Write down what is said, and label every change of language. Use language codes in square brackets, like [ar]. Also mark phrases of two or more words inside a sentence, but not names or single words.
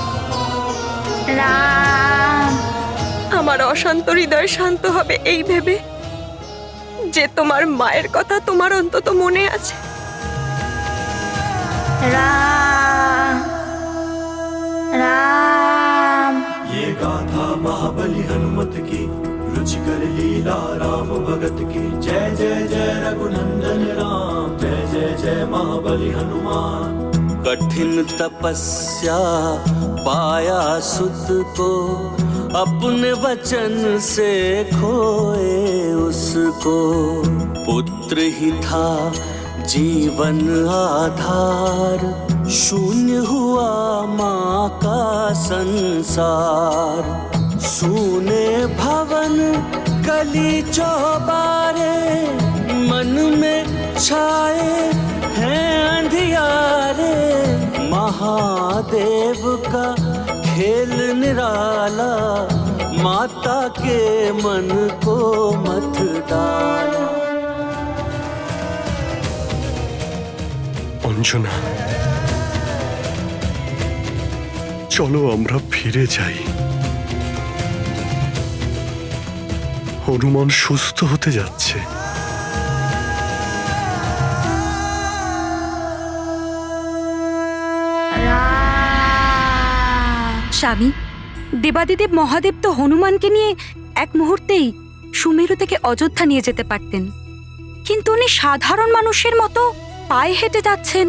[bn] রাম, আমার অশান্ত হৃদয় শান্ত হবে এই ভেবে যে তোমার মায়ের কথা তোমার অন্তত মনে আছে। রাম রাম। [hi] ये गाथा महाबली हनुमत की रुचिकर लीला राम भगत की जय जय जय रघुनंदन राम जय जय जय महाबली हनुमान। कठिन तपस्या पाया सुत को, अपने वचन से खोए उसको। पुत्र ही था जीवन आधार, शून्य हुआ माँ का संसार। सूने भवन गली चौबारे, मन में छाए हैं अंधियारे। महादेव का खेल निराला, माता के मन को मत डाला। [bn] অঞ্জনা, চলো আমরা ফিরে যাই। হনুমান সুস্থ হতে যাচ্ছে। স্বামী, দেবাদিদেব মহাদেব তো হনুমানকে নিয়ে এক মুহূর্তেই সুমেরু থেকে অযোধ্যা নিয়ে যেতে পারতেন, কিন্তু উনি সাধারণ মানুষের মতো পায়ে হেঁটে যাচ্ছেন।